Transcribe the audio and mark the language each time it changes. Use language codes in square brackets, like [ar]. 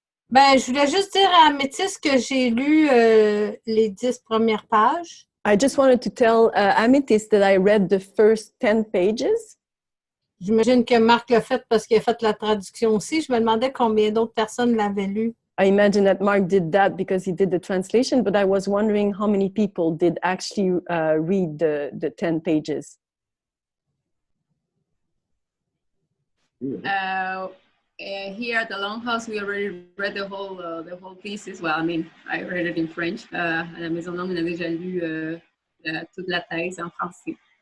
[fr] Ben, je voulais juste dire à Améthyste que j'ai lu les 10 premières pages. [en] I just wanted to tell Amethyst that I read the first 10 pages. [fr] J'imagine que Marc l'a fait parce qu'il a fait la traduction aussi. Je me demandais combien d'autres personnes l'avaient lu. [en] I imagine that Mark did that because he did the translation, but I was wondering how many people did actually read the 10 pages. Here at the Longhouse, we already read the whole thesis. Well, I mean, I read it in French. [fr] À la Maison Longue, on a déjà lu toute la thèse en français.